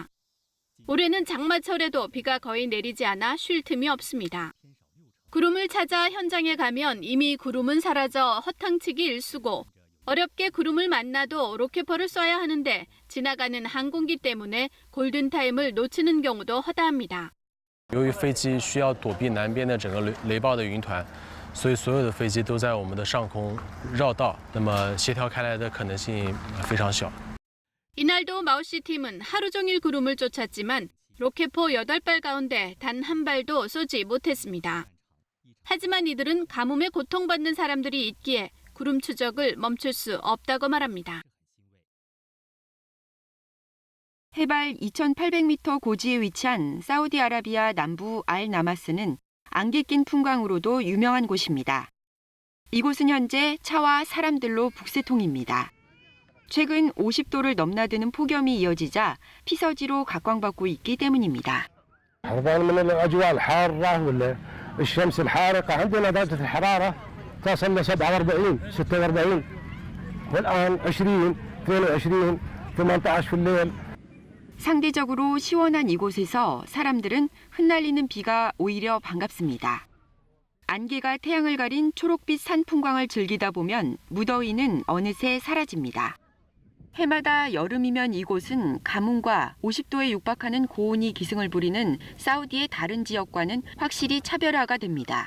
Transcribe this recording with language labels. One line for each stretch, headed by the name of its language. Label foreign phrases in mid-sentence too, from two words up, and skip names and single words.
Korean: 올해는 장마철에도 비가 거의 내리지 않아 쉴 틈이 없습니다. 구름을 찾아 현장에 가면 이미 구름은 사라져 허탕치기 일쑤고 어렵게 구름을 만나도 로켓포를 쏴야 하는데 지나가는 항공기 때문에 골든타임을 놓치는 경우도 허다합니다.
Chinese: 由于飞机需要躲避南边的整个雷暴的云团，所以所有的飞机都在我们的上空绕道，那么协调开来的可能性非常小。
Korean: 이날도 마오씨 팀은 하루 종일 구름을 쫓았지만 로켓포 8발 가운데 단 한 발도 쏘지 못했습니다. 하지만 이들은 가뭄에 고통받는 사람들이 있기에 구름 추적을 멈출 수 없다고 말합니다. 해발 2,800m 고지에 위치한 사우디아라비아 남부 알-나마스는 안개 낀 풍광으로도 유명한 곳입니다. 이곳은 현재 차와 사람들로 북새통입니다. 최근 50도를 넘나드는 폭염이 이어지자 피서지로 각광받고 있기 때문입니다.
Arabic: الشمس الحارقة عندنا درجة الحرارة تصل ل 47 46 والآن 20 22 18 في الليل.
Korean: 상대적으로 시원한 이곳에서 사람들은 흩날리는 비가 오히려 반갑습니다. 안개가 태양을 가린 초록빛 산 풍광을 즐기다 보면 무더위는 어느새 사라집니다. 해마다 여름이면 이곳은 가뭄과 50도에 육박하는 고온이 기승을 부리는 사우디의 다른 지역과는 확실히 차별화가 됩니다.